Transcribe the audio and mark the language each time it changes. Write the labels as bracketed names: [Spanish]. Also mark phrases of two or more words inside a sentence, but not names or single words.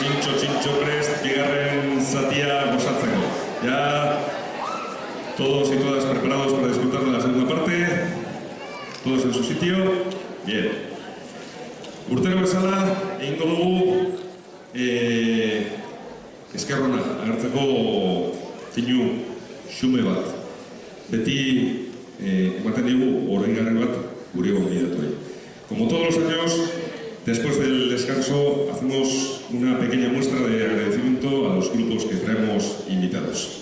[Basque] txintxo prest, bigarren zatia gozatzeko. [Spanish] Ya todos y todas preparados para disfrutar de la segunda parte. Todos en su sitio. Bien. [Basque] Urtero bezala, egingo dugu eskerrona agertzeko keinu xume bat. Beti ematen digu oroigarri bat gure gonbidatuei. [Spanish] Como todos los años, después del descanso hacemos una pequeña muestra de agradecimiento a los grupos que traemos invitados.